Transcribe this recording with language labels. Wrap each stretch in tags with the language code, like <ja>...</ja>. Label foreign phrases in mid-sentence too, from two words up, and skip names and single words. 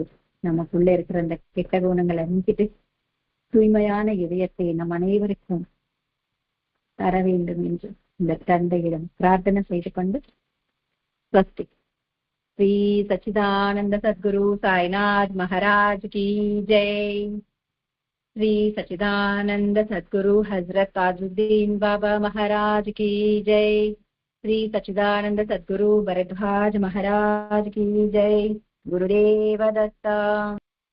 <ta>நமக்குள்ள இருக்கிற அந்த கெட்ட குணங்களை நீக்கிட்டு தூய்மையான இதயத்தை நம் அனைவருக்கும் தர வேண்டும் என்று இந்த தந்தையிடம் பிரார்த்தனை செய்து கொண்டு ஸ்வஸ்தி.</ta> <hi>श्री सच्चिदानंद सद्गुरु साईनाथ महाराज की जय. श्री सच्चिदानंद सद्गुरु हजरत ताजुद्दीन बाबा महाराज की जय. श्री सच्चिदानंद सद्गुरु भरद्वाज महाराज की जय. गुरुदेव दत्ता.</hi>